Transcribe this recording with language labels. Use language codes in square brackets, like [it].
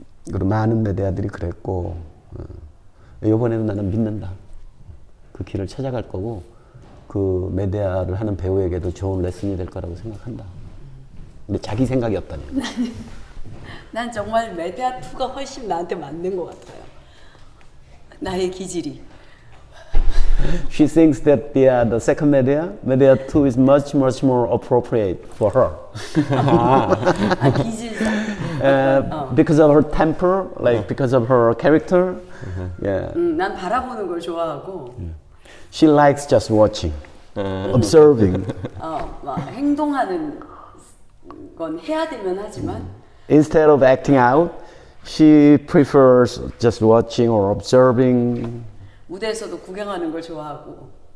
[ko] 그리고 많은 메데아들이 그랬고 이번에는 나는 믿는다. 그 길을 찾아갈 거고 그 메데아를 하는 배우에게도 좋은 레슨이 될 거라고 생각한다. 근데 자기 생각이 없다니. 난 정말 메데아 2가 훨씬 나한테 맞는 것 같아요. 나의 기질이. [en] She thinks that the second Medea 2 is much more appropriate for her. [ko] 기질상. [en] Because of her temper, like because of her character. Yeah. [ko] 난 바라보는 걸 좋아하고. [en] She likes just watching, observing. [ko] 막 행동하는 건 해야 되면 하지만. [en] Instead of acting out, she prefers just watching or observing. [ko] 무대에서도 구경하는 걸 좋아하고.